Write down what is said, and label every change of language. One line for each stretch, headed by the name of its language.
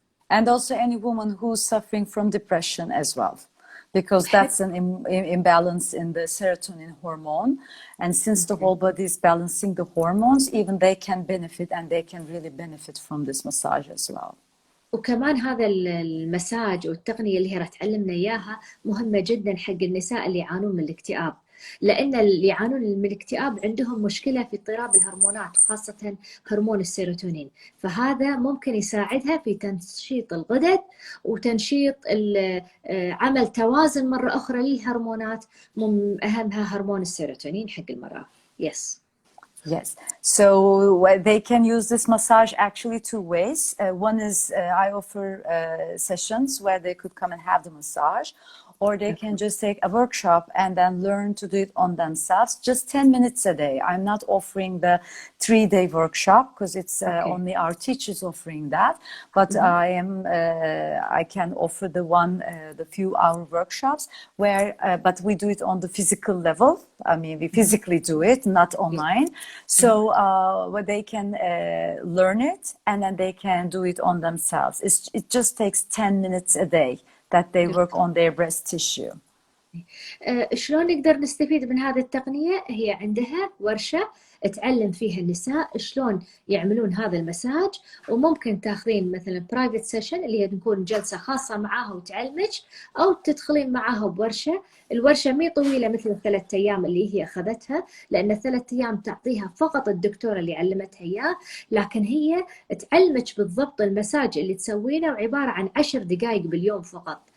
English: And also any woman who's suffering from depression as well, because that's an imbalance in the serotonin hormone. And since the whole body is balancing the hormones, even they can benefit, and they can really benefit from this massage as well.
Arabic: وكمان هذا المساج والتقنية اللي هي راح تعلمنا إياها مهمة جدا حق النساء اللي يعانون من الاكتئاب، لأن اللي يعانون من الاكتئاب عندهم مشكلة في اضطراب الهرمونات وخاصة هرمون السيروتونين، فهذا ممكن يساعدها في تنشيط الغدد وتنشيط عمل توازن مرة أخرى للهرمونات، من أهمها هرمون السيروتونين حق المرأة.
English: Yes. Yes, so they can use this massage actually 2 ways. One is I offer sessions where they could come and have the massage, or they can just take a workshop and then learn to do it on themselves, just 10 minutes a day. I'm not offering the 3-day workshop because it's only our teachers offering that, but I can offer the few-hour workshops where, but we do it on the physical level. I mean, we physically do it, not online. So where they can learn it and then they can do it on themselves. It just takes 10 minutes a day that they work on their breast tissue.
Arabic: شلون نقدر نستفيد من هذه التقنية؟ هي عندها ورشة تعلم فيها النساء شلون يعملون هذا المساج، وممكن تاخذين مثلا برايفت سيشن اللي هي تكون جلسة خاصة معاها وتعلمك، أو تدخلين معاها بورشة. الورشة مي طويلة مثل ال3 أيام اللي هي أخذتها، لأن 3 أيام تعطيها فقط الدكتورة اللي علمتها إياه، لكن هي تعلمك بالضبط المساج اللي تسوينه، وعبارة عن 10 دقائق باليوم فقط.